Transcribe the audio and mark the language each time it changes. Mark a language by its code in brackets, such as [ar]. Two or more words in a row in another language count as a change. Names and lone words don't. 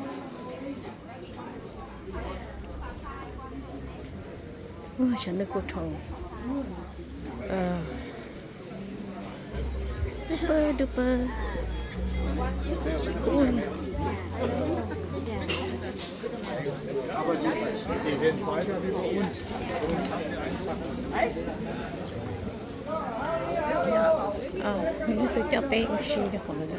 [th] ฉันนึกว่าทอง [en] super duper cool [de] Aber die sind weiter wie bei uns. [vi] Nếu tôi cho bé oxy được khoảng